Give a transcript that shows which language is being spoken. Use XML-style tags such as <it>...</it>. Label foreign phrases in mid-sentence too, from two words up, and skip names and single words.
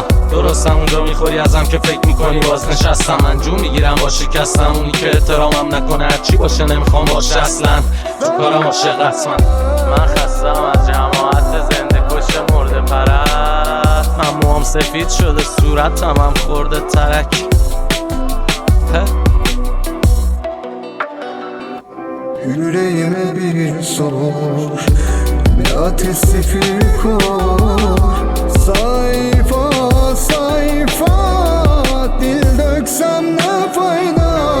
<fa>درستم اونجا میخوری ازم که فکر میکنی باز نشستم. من جون میگیرم با شکستم، اونی که احترامم نکنه هرچی باشه نمیخوام باشه اصلا. تو کارم عاشق هست من خستم از جماعت زنده کش مرده پرست. من موام سفید شده صورتم هم خورده ترک.</fa> <tr>Yüreğime bir sor, bir ateş zifiri kor. Sayfa sayfa dil döksem ne fayda.</tr>